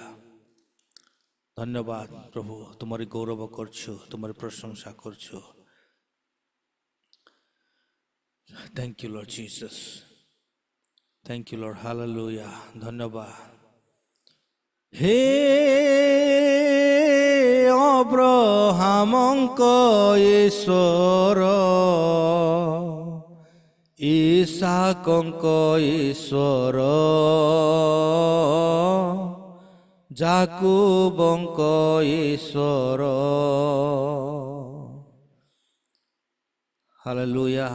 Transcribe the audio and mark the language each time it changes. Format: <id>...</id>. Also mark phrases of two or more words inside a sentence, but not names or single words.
<or>ଧନ୍ୟବାଦ ପ୍ରଭୁ, ତୁମରି ଗୌରବ କରୁଛୁ, ତୁମରି ପ୍ରଶଂସା କରୁଛୁ।</or> <en>Thank you Lord Jesus. Thank you Lord.</en> <or>Hallelujah. ধন্যবাদ। হে অব্রাহামଙ୍କ ଈଶ୍ୱର, ଇସାକଙ୍କ ଈଶ୍ୱର, ଯାକୁବଙ୍କ ଈଶ୍ୱର। ହାଲେଲୁୟା।</or>